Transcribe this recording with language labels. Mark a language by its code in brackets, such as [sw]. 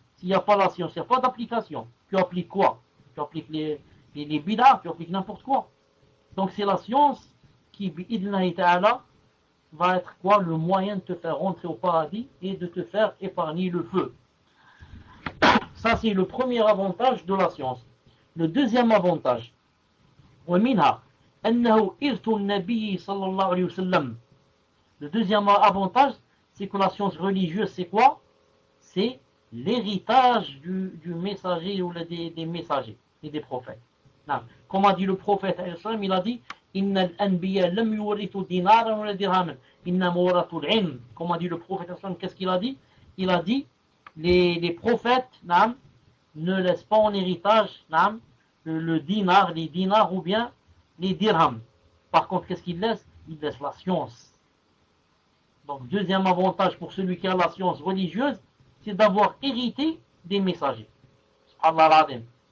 [fr] S'il n'y a pas la science, il n'y a pas d'application. Tu appliques quoi? Tu appliques les bidas, tu appliques n'importe quoi. Donc c'est la science qui, bi'idhnillahi ta'ala, va être quoi? Le moyen de te faire rentrer au paradis et de te faire épargner le feu. Ça, c'est le premier avantage de la science. Le deuxième avantage, [ar] ومنها أنه إرث النبي صلى الله عليه وسلم. [fr] Le deuxième avantage, c'est que la science religieuse, c'est quoi? C'est l'héritage du messager ou des messagers et des prophètes. Non. Comme a dit le prophète, il a dit, [ar] إِنَّ الْأَنْبِيَا لَمْ يُورِثُوا دِنَارًا وَلَا دِرْهَمًا إِنَّمَا وَرَثُوا الْعِلْمَ. [fr] Comme a dit le prophète, qu'est-ce qu'il a dit? Il a dit, les prophètes non, ne laissent pas en héritage non, le dinar, les dinars ou bien les dirhams. Par contre, qu'est-ce qu'ils laissent? Ils laissent la science. Donc, deuxième avantage pour celui qui a la science religieuse, c'est d'avoir hérité des messagers. Subhanallah al-Azim.